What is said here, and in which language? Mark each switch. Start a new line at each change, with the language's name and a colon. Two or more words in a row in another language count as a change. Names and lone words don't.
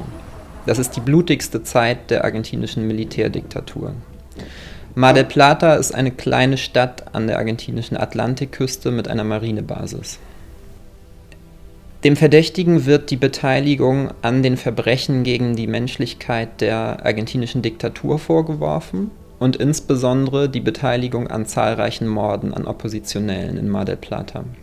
German: Das ist die blutigste Zeit der argentinischen Militärdiktatur. Mar del Plata ist eine kleine Stadt an der argentinischen Atlantikküste mit einer Marinebasis. Dem Verdächtigen wird die Beteiligung an den Verbrechen gegen die Menschlichkeit der argentinischen Diktatur vorgeworfen und insbesondere die Beteiligung an zahlreichen Morden an Oppositionellen in Mar del Plata.